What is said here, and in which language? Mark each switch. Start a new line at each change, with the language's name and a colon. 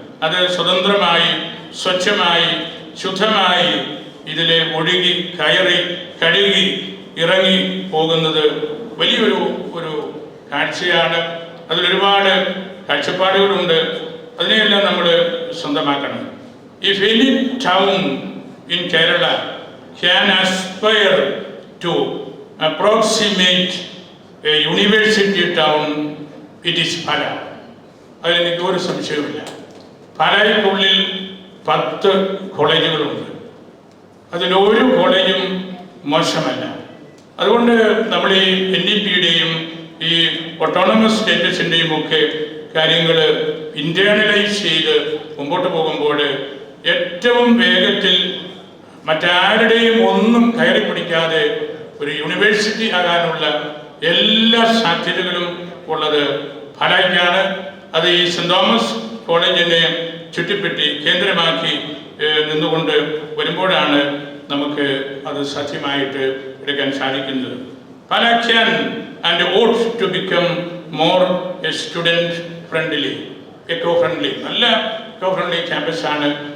Malayalam: അത് സ്വതന്ത്രമായി, സ്വച്ഛമായി, ശുദ്ധമായി ഇതിലെ ഒഴുകി കയറി കഴുകി ഇറങ്ങി പോകുന്നത് വലിയൊരു കാഴ്ചയാണ്. അതിലൊരുപാട് കാഴ്ചപ്പാടുകളുണ്ട്. അതിനെയെല്ലാം നമ്മൾ സ്വന്തമാക്കണം.
English: if any town in Kerala can aspire to approximate a university town, it is Pala.
Malayalam: അതിലെനിക്ക് ഒരു സംശയവുമില്ല. പാലായ്ക്കുള്ളിൽ 10 കോളേജുകളുണ്ട്. അതിലൊരു കോളേജും മോശമല്ല. അതുകൊണ്ട് നമ്മൾ ഈ NEP-യുടെയും ഈ ഓട്ടോണമസ് സ്റ്റേറ്റസിൻ്റെയും ഒക്കെ കാര്യങ്ങൾ ഇൻറ്റേർണലൈസ് ചെയ്ത് മുമ്പോട്ട് പോകുമ്പോൾ ഏറ്റവും വേഗത്തിൽ മറ്റാരുടെയും ഒന്നും കയറി പിടിക്കാതെ ഒരു യൂണിവേഴ്സിറ്റി ആകാനുള്ള എല്ലാ സാധ്യതകളും ഉള്ളത് പാലായ്ക്കാണ്. അത് ഈ സെൻറ് തോമസ് കോളേജിനെ ചുറ്റിപ്പറ്റി കേന്ദ്രമാക്കി നിന്നുകൊണ്ട് വരുമ്പോഴാണ് നമുക്ക് അത് സാധ്യമായിട്ട് എടുക്കാൻ സാധിക്കുന്നത്.
English: Pala can and ought to become more a student friendly, eco-friendly, നല്ല eco-friendly
Malayalam: ക്യാമ്പസ് ആണ്.